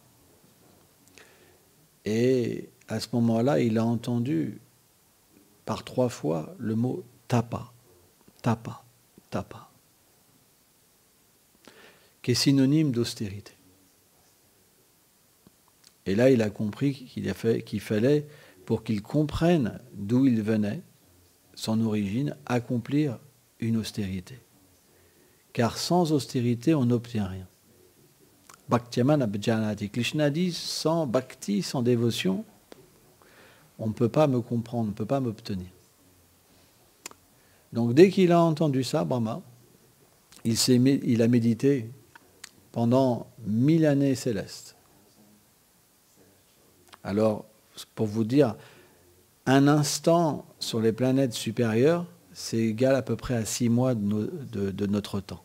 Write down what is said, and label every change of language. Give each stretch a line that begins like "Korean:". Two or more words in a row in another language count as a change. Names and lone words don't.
French: Et à ce moment-là, il a entendu par 3 fois le mot tapa, tapa, tapa, qui est synonyme d'austérité. Et là, il a compris qu'il fallait, pour qu'il comprenne d'où il venait, son origine, accomplir une austérité. Car sans austérité, on n'obtient rien.
Sanskrit: भक्त्यामाम् अभिजानाति.
French: Krishna dit, sans bhakti, sans dévotion, on ne peut pas me comprendre, on ne peut pas m'obtenir. Donc dès qu'il a entendu ça, Brahma, il a médité pendant 1000 années célestes. Alors, pour vous dire, un instant sur les planètes supérieures, c'est égal à peu près à 6 mois de notre temps.